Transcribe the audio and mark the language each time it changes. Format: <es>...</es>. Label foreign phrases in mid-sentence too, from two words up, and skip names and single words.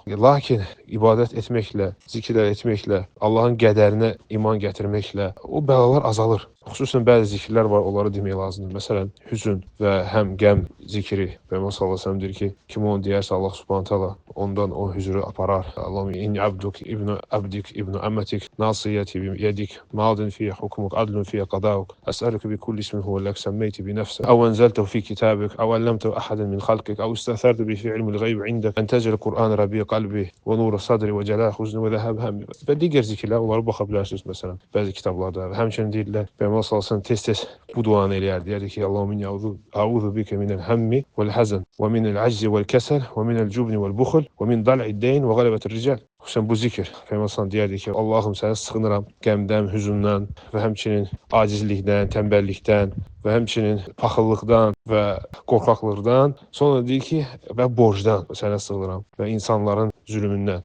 <az>Lakin ibadət etməklə, zikirlər etməklə, Allahın qədərinə iman gətirməklə o bəlalar azalır. Xüsusən bəzi zikirlər var, onları demək lazımdır. Məsələn, hüzün və həm qəm zikri. Peyğəmbər</az> <ar>صلى الله عليه وسلم</ar> <az>deyir ki, kim onu deyərsə Allah</az> <ar>سبحانه تعالى</ar> <az>ondan o hüzrü aparar.</az> <ar>اللهم إني عبدك ابن عبدك ابن أمتك ناصيتي بيدك ماض في حكمك عدل في قضاؤك أسألك بكل اسم هو لك سميت بنفسك أو أنزلته في كتابك أو علمته أحدا من خلقك أو استأثرت به في علم الغيب عندك أن تجعل القرآن ربيع قلبي ونور صدري وجلاء حزني وذهاب همي.</ar> <az>Və digər zikirlər, onlara baxa bilərsiniz məsələn bəzi kitablarda. Həmçinin deyirlər Peyğəmbər sallallahu tez-tez bu duanı eləyərdi. Deyirdi ki,</az> <ar>اللهم أعوذ بك من الهم والحزن ومن العجز والكسل ومن الجبن والبخل ومن ضلع الدين وغلبة الرجال.</ar> <az>Xüsusən bu zikir. Peyğəmbər sallallahu deyirdi ki, Allahım sənə sığınıram qəmdən, hüzündən və həmçinin acizlikdən, tənbəllikdən və həmçinin paxıllıqdan və qorxaqlıqdan. Sonra deyir ki, və borcdan sənə sığınıram və insanların zülmündən.</az>